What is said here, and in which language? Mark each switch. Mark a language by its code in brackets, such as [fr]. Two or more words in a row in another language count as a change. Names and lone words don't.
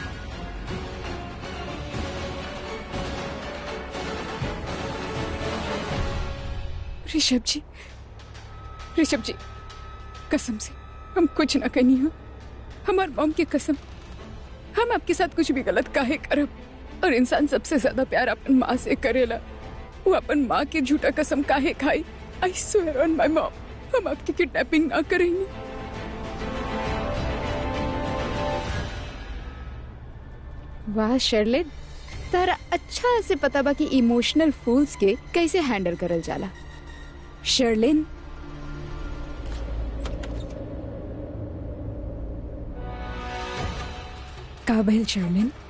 [bho] ऋषभ जी, कसम से हम कुछ ना करनी हो, हमार मॉम की कसम, हम आपके साथ कुछ भी गलत काहे करब। और इंसान सबसे ज्यादा प्यार अपन माँ से करेला, वो अपन माँ की झूठा कसम काहे खाई। [en] I swear on my mom, [bho] हम आपकी किडनैपिंग ना करेंगे। वाह शर्लिन, तारा अच्छा से पता बा कि [en] emotional fools [bho] के कैसे हैंडल करल जाला। शर्लिन, का भइल शर्लिन?